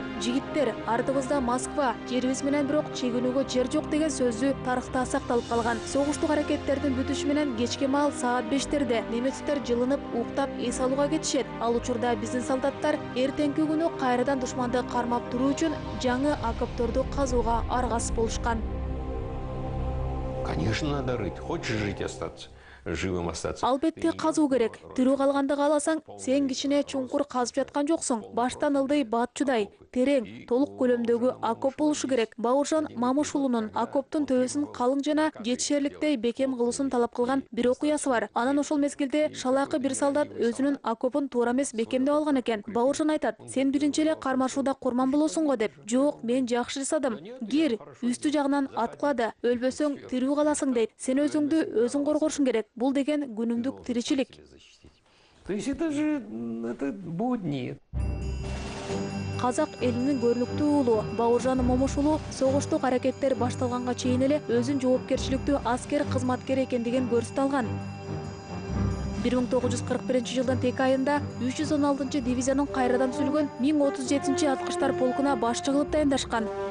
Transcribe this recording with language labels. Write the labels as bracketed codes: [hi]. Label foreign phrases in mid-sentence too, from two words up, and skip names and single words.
[ky] Жигиттер, артыбызда Москва, жерибиз менен бирок чегинүүгө жер жок деген сөзү тарыхта сакталып калган. Согуштук аракеттердин бүтүшү менен кечки маал саат 5-терде немецтер жылынып, уктап эс алууга кетишет. Ал учурда биздин солдаттар эртеңки күнү кайрадан душманды кармап туруу үчүн жаңы окопторду казууга аргасыз болушкан. [ru] Конечно, надо рыть. Хочешь жить остаться? Живым остаться. [ky] Албетте казуу керек. Тирүү калганды кааласаң, сен кичине чуңкур казып жаткан жоксуң. Баштан ылдый баатчудай. терең, толук көлөмдөгү окоп болушу керек. Бауыржан Мамушулунун окоптун төбөсүн калың жана жетишерликтей бекем кылуусун талап кылган бир окуясы бар. Анан ошол мезгилде шалаакы бир солдат өзүнүн окопун туура эмес бекемдеп алган экен. Бауыржан айтат: "Сен биринчи эле кармашууда курман болосуң го" деп. "Жок, мен жакшы жасадым. Кир, үстү жагынан аткылады. Өлбөсөң тирүү каласың" дейт. "Сен өзүңдү өзүң коргошуң керек. Бул деген күнүмдүк тиричилик." [ru] То есть это же будни. [ky] Казак элинин көрүнүктүү уулу Бауыржан Момушулу согуштук аракеттер башталганга чейин эле өзүн жоопкерчиликтүү аскер кызматкери экендигин көрсөтө алган. 1941-жылдын тек айында 316 дивизиянын кайрадан түзүлгөн 1037-аткычтар полкуна башчы кылып дайындашкан.